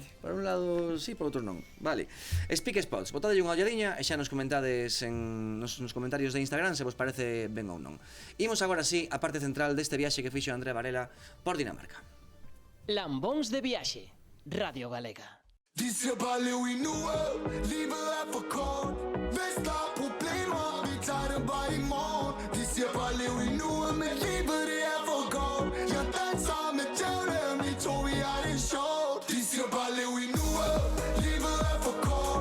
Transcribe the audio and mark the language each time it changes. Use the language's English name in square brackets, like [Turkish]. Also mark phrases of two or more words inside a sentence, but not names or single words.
[Galician] Por un lado sí, por outro non. Vale. Speak Spots, botadelle unha olladiña e xa nos comentades nos comentarios de Instagram se vos parece ben ou non. Imos agora sí a parte central deste viaxe que fixo Andrea Varela por Dinamarca. Lambóns de viaxe, Radio Galega. [Danish] De siger bare lev i nuet, livet er for kort. Hvis der er problemer, vi tager det bare i morgen. De siger bare lev i nuet, men livet det er for kort. Jeg danser med djævlen, vi to vi har det sjovt. De siger bare lev i nuet, livet er for kort.